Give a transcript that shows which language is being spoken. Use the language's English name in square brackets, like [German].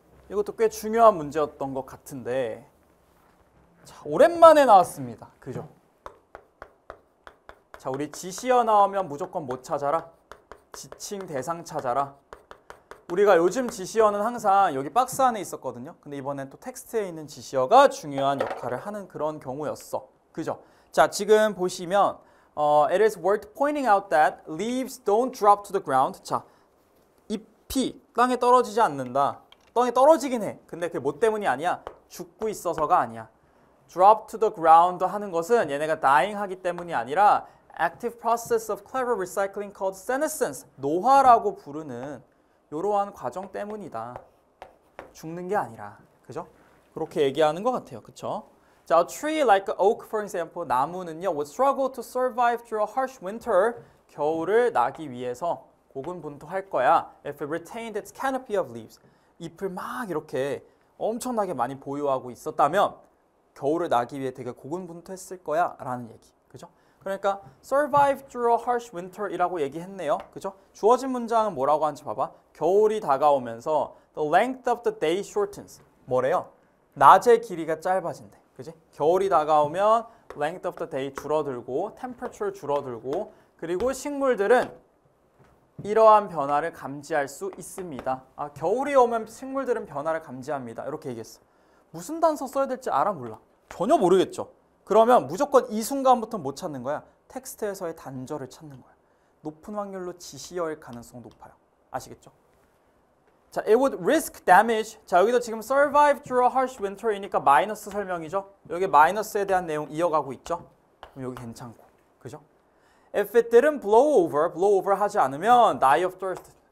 [Korean] 이것도 꽤 중요한 문제였던 것 같은데 자, 오랜만에 나왔습니다. 그죠? 자, 우리 지시어 나오면 무조건 뭐 찾아라? 지칭 대상 찾아라. 우리가 요즘 지시어는 항상 여기 박스 안에 있었거든요. 근데 이번엔 또 텍스트에 있는 지시어가 중요한 역할을 하는 그런 경우였어. 그죠? 자, 지금 보시면 [English] it is worth pointing out that leaves don't drop to the ground. [Korean] 자, 잎이 땅에 떨어지지 않는다. 땅에 떨어지긴 해. 근데 그게 뭐 때문이 아니야? 죽고 있어서가 아니야. [English] drop to the ground [Korean] 하는 것은 얘네가 [English] dying [Korean] 하기 때문이 아니라 [English] active process of clever recycling called senescence, [Korean] 노화라고 부르는 이러한 과정 때문이다. 죽는 게 아니라. 그죠? 그렇게 얘기하는 것 같아요. 그쵸? [English] 자, a tree like an oak, for example, [Korean] 나무는요, [English] would struggle to survive through a harsh winter, [Korean] 겨울을 나기 위해서 고군분투할 거야. [English] If it retained its canopy of leaves, [Korean] 잎을 막 이렇게 엄청나게 많이 보유하고 있었다면 겨울을 나기 위해 되게 고군분투했을 거야 라는 얘기. 그죠? 그러니까 [English] survive through a harsh winter [Korean] 이라고 얘기했네요. 그죠? 주어진 문장은 뭐라고 하는지 봐봐. 겨울이 다가오면서 [English] the length of the day shortens. [Korean] 뭐래요? 낮의 길이가 짧아진대. 그지? 겨울이 다가오면 [English] length of the day [Korean] 줄어들고 temperature 줄어들고 그리고 식물들은 이러한 변화를 감지할 수 있습니다. 아, 겨울이 오면 식물들은 변화를 감지합니다. 이렇게 얘기했어. 무슨 단서 써야 될지 알아 몰라? 전혀 모르겠죠. 그러면 무조건 이 순간부터 못 찾는 거야. 텍스트에서의 단절을 찾는 거야. 높은 확률로 지시어일 가능성 높아요. 아시겠죠? 자, [English] it would risk damage. [Korean] 자, 여기도 지금 [English] survive through a harsh winter [Korean] 이니까 마이너스 설명이죠. 여기 마이너스에 대한 내용 이어가고 있죠. 그럼 여기 괜찮고, 그죠? [English] If it didn't blow over [Korean] 하지 않으면 [English] die of thirst.